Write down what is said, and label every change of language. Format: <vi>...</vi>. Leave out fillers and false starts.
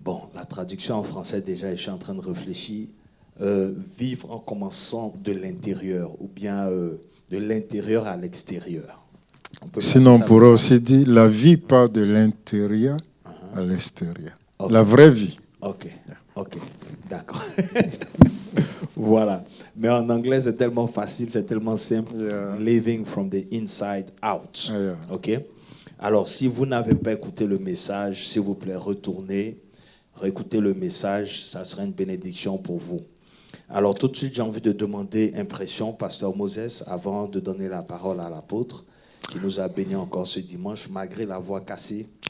<fr>Bon, la traduction en français, déjà, je suis en train de réfléchir. Vivre en commençant de l'intérieur ou bien de l'intérieur à l'extérieur. Sinon, on pourrait aussi dire la vie part de l'intérieur à l'extérieur. Okay. La vraie vie. Ok, d'accord. Voilà. Mais en anglais, c'est tellement facile, c'est tellement simple. Yeah.</fr> <en>Living from the inside out. Yeah. Ok.</en> <fr>Alors, si vous n'avez pas écouté le message, s'il vous plaît, retournez, réécoutez le message, ça sera une bénédiction pour vous. Alors, tout de suite, j'ai envie de demander impression, Pasteur Moses, avant de donner la parole à l'apôtre, qui nous a bénis encore ce dimanche, malgré la voix cassée.</fr>